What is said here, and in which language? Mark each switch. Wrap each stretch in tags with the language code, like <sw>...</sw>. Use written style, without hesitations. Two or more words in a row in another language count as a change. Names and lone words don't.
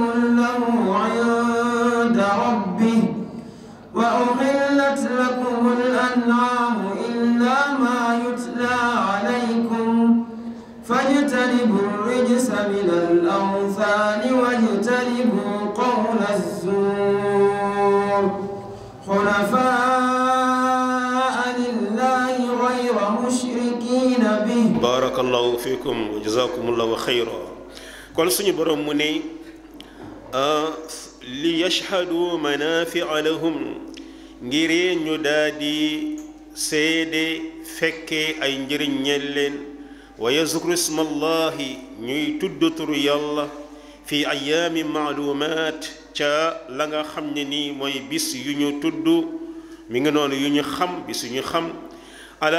<ar>له عند ربه وأحلت لكم الأنعام إلا ما يتلى عليكم فاجتنبوا الرجس من الأوثان واجتنبوا قول الزور حنفاء لله غير مشركين به بارك الله فيكم وجزاكم الله خيرا</ar> <wo>kon suñu borom mu ne</wo> <ar>ليشهدوا منافع لهم</ar> <wo>ngir ñu daldi seede fekkee ay njëriñ ñeel leen</wo> <ar>ويذكروا اسم الله</ar> <wo>ñuy tudd turu yàlla</wo> <ar>في أيام معلومات</ar> <wo>ca la nga xam ne nii mooy bis yu ñu tudd mi ngi noonu yu ñu xam bis yu ñu xam ala</wo>